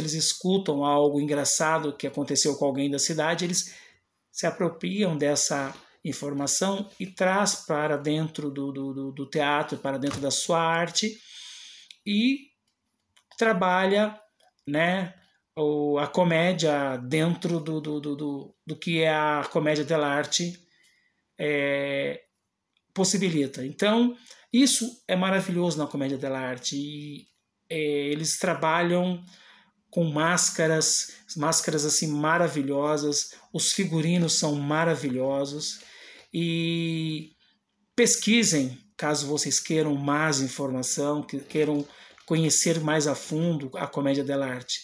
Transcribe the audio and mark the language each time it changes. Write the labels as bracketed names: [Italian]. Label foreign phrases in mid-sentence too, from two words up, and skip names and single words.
[Portuguese] eles escutam algo engraçado que aconteceu com alguém da cidade, eles se apropriam dessa informação e traz para dentro do teatro, para dentro da sua arte e trabalha, né, a comédia dentro do que a Commedia dell'arte possibilita. Então, isso é maravilhoso na Commedia dell'arte e eles trabalham com máscaras assim maravilhosas, os figurinos são maravilhosos e pesquisem, caso vocês queiram mais informação, que queiram conhecer mais a fundo a Commedia dell'arte.